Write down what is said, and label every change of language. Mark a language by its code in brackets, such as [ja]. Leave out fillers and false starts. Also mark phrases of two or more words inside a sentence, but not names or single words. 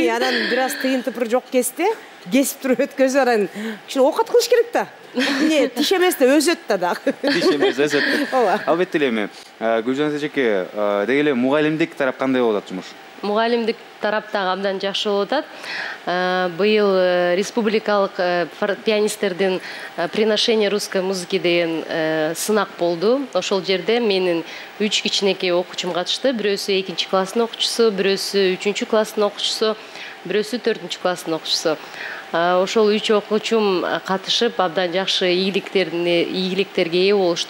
[ky] Анан бир аз тыйын тыпыр жок кести, кесип туруп өткөзүп анан кичине оокат кылыш керек да. Эмне тиш эмес да өсөт да дагы. Тиш эмес өсөт. Албетте эле эми Гүлжан эжеке, деги эле мугалимдик тарап кандай болуп атат жумуш? Мугалимдик тараптагы абдан жакшы болуп атат. Быйыл республикалык пианисттердин [ru] приношение русской музыки [ky] деген сынак болду. Ошол жерде менин 3 кичинекей окуучум катышты. Бирөөсү 2 класстын окуучусу, бирөөсү 3 класстын окуучусу, бирөөсү 4 класстын окуучусу. Ошол 3 окуучум катышып, абдан жакшы ийгиликтерге ээ болушту.